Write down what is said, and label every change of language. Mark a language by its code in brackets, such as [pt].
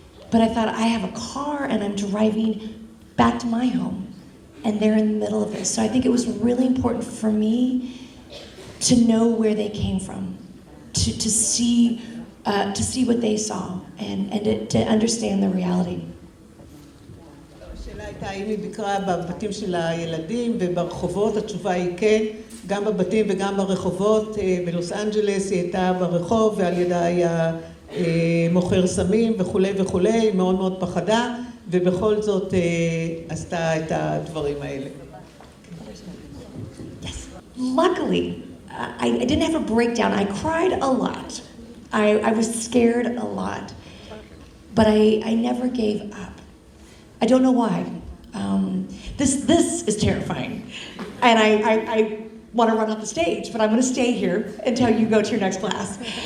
[en] But I thought, I have a car and I'm driving back to my home, and they're in the middle of this. So I think it was really important for me to know where they came from, to see what they saw, and to understand the reality. [he] השאלה הייתה האם היא ביקרה בבתים של הילדים וברחובות. התשובה היא כן, גם בבתים וגם ברחובות. בלוס אנג'לס היא הייתה ברחוב, ועל ידה היה מוכר סמים וכולי וכולי, מאוד מאוד פחדה, ובכל זאת עשתה את הדברים האלה. [en] Yes. Luckily, I didn't have a breakdown. I cried a lot. I was scared a lot, but I never gave up. I don't know why. This is terrifying, and I want to run off the stage, but I'm going to stay here until you go to your next class.